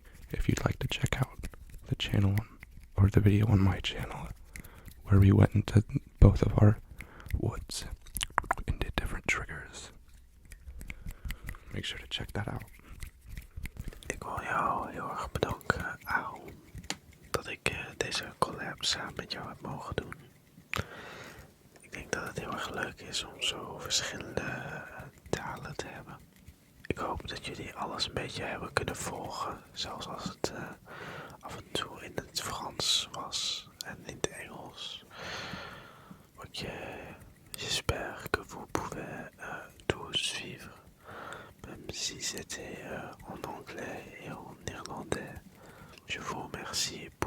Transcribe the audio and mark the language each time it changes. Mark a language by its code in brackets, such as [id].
[en] If you'd like to check out the channel or the video on my channel where we went into both of our woods and did different triggers, make sure to check that out. [nl] Ik wil jou heel erg bedanken, Aaron, dat ik deze collab samen met jou heb mogen doen. Ik denk dat het heel erg leuk is om zo verschillende talen te hebben. Ik hoop dat jullie alles een beetje hebben kunnen volgen, zelfs als het af en toe in het Frans was en in het Engels. [fr] Ok, j'espère que vous pouvez tout suivre, même si c'était en anglais et en néerlandais. Je vous remercie